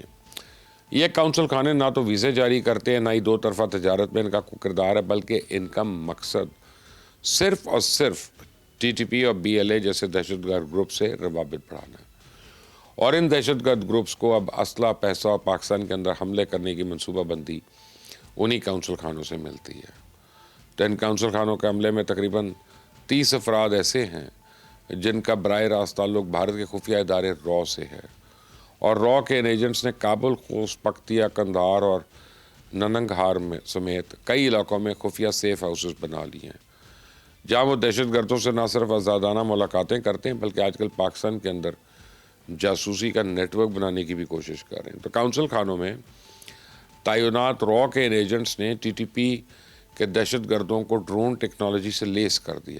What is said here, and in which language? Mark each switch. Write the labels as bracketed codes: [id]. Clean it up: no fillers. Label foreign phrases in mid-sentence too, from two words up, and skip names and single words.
[ur] یہ کونسل خانے نہ تو ویزے جاری کرتے ہیں، نہ ہی دو طرفہ تجارت میں ان کا کوئی کردار ہے، بلکہ ان کا مقصد صرف اور صرف ٹی ٹی پی اور بی ایل اے جیسے دہشت گرد گروپ سے روابط بڑھانا ہے، اور ان دہشت گرد گروپس کو اب اسلحہ، پیسہ اور پاکستان کے اندر حملے کرنے کی منصوبہ بندی انہی کونسل خانوں سے ملتی ہے۔ تو ان کونسل خانوں کے عملے میں تقریباً 30 افراد ایسے ہیں جن کا براہ راست تعلق بھارت کے خفیہ ادارے را سے ہے، اور را کے ان ایجنٹس نے کابل، خوست، پکتیا، قندھار اور ننگرہار میں سمیت کئی علاقوں میں خفیہ سیف ہاؤسز بنا لیے ہیں، جہاں وہ دہشت گردوں سے نہ صرف آزادانہ ملاقاتیں کرتے ہیں بلکہ آج کل پاکستان کے اندر جاسوسی کا نیٹ ورک بنانے کی بھی کوشش کر رہے ہیں۔ تو کونسل خانوں میں تعینات را کے ان ایجنٹس نے ٹی ٹی پی کے دہشت گردوں کو ڈرون ٹیکنالوجی سے لیس کر دیا۔